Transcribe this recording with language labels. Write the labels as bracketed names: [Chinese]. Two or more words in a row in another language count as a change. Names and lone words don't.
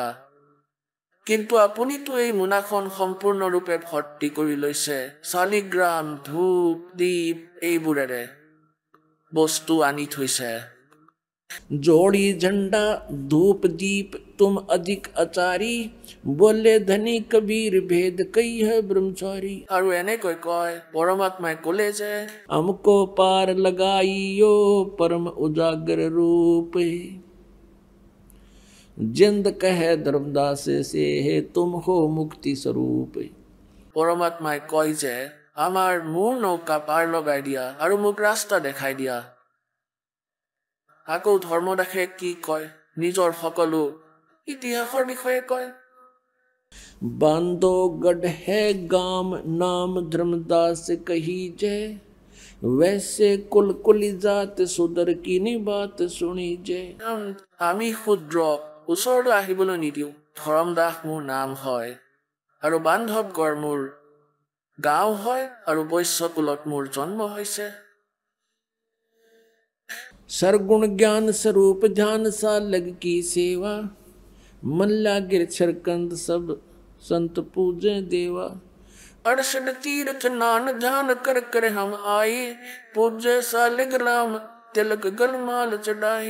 [Assamese] কিন্তু আপুনিতো এই মোনাখন সম্পূৰ্ণৰূপে ভৰ্তি কৰি লৈছে শালিগ্ৰাম ধূপ দীপ এইবোৰেৰে বস্তু আনি থৈছে। [Hindi] जोड़ी झंडा धूप दीप तुम अधिक आचारी बोले धनी कबीर भेद कई है ब्रह्मचारी। [Assamese] আৰু এনেকৈ কয় পৰমাত্মাই ক'লে যে [Hindi] हमको पार लगाइयो परम उजागर रूप जिंद कहे धर्मदास से है तुम हो मुक्ति स्वरूप। [Assamese] পৰমাত্মাই কয় যে আমাৰ মোৰ নৌকা পাৰ লগাই দিয়া আৰু মোক ৰাস্তা দেখাই দিয়া। আকৌ ধৰ্মদাসে কি কয়? নিজৰ সকলো ইতিহাসৰ বিষয়ে কয়। [Hindi] बांधोगढ़ है गाम नाम धर्मदास कही जय वैसे कुल कुली जात सुदर की नी बात सुनी जय। [Assamese] আমি শূদ্ৰ ওচৰলৈ আহিবলৈ নিদিওঁ। ধৰমদাস মোৰ নাম হয় আৰু বান্ধৱগড় মোৰ গাঁও হয় আৰু বৈশ্য কুলত মোৰ জন্ম হৈছে। [Hindi] सरगुण ज्ञान स्वरूप ध्यान सा लग की सेवा मन लागे छरकंद सब संत पूजे देवा। 68 तीर्थ नान ध्यान कर कर हम आए पूजे सालिग राम तिलक गलमाल चढ़ाए।